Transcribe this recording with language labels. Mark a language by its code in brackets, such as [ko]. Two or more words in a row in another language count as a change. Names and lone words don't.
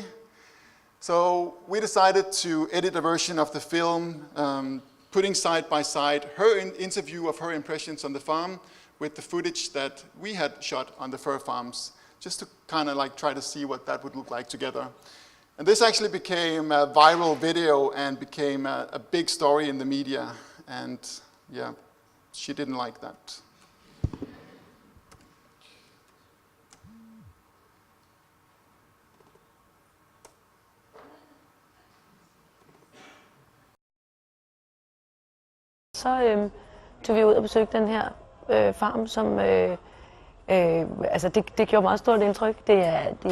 [en] So we decided to edit a version of the film, putting side by side her interview of her impressions on the farm with the footage that we had shot on the fur farms, just to kind of try to see what that would look like together. And this actually became a viral video and became a big story in the media. And yeah, she didn't like that. [da] Så tog vi ud og besøgte den her farm, som det gjorde meget stort indtryk.